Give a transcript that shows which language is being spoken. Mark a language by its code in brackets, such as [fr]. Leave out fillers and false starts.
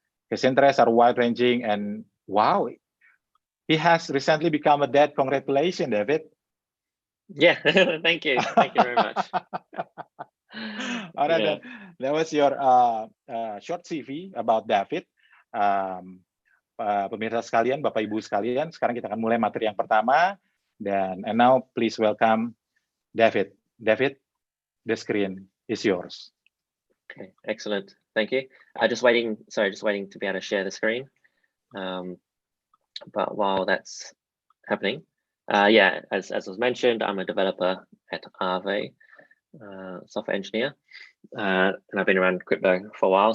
[en] His interests are wide-ranging, and wow, he has recently become a dad. Congratulations, David. Yeah, thank you. Thank you very much. All right, that was your short CV about David. [id] Pemirsa sekalian, Bapak Ibu sekalian, sekarang kita akan mulai materi yang pertama. [en] And now please welcome David. David, the screen is yours. Okay, excellent. Thank you. Just waiting to be able to share the screen. But while that's happening, yeah, as was mentioned, I'm a developer at Aave, software engineer, and I've been around crypto for a while.